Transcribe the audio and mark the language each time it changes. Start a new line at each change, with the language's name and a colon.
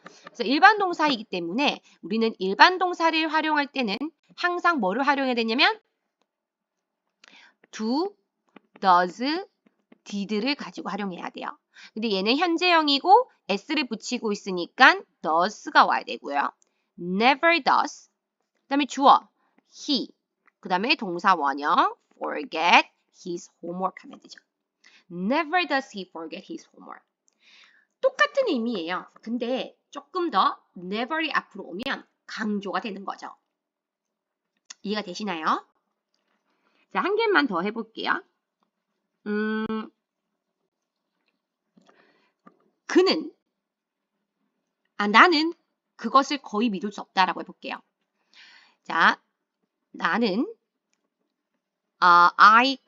Korean: 그래서 일반 동사이기 때문에 우리는 일반 동사를 활용할 때는 항상 뭐를 활용해야 되냐면 do, does, did를 가지고 활용해야 돼요. 근데 얘는 현재형이고 s를 붙이고 있으니까 does가 와야 되고요. never does. 그 다음에 주어 he. 그 다음에 동사 원형 forget his homework 하면 되죠.
English: Never does he forget his homework.
Korean: 똑같은 의미예요. 근데 조금 더 never이 앞으로 오면 강조가 되는 거죠. 이해가 되시나요? 자, 한 개만 더 해볼게요. 그는 나는 그것을 거의 믿을 수 없다라고 해볼게요. 자, 나는 I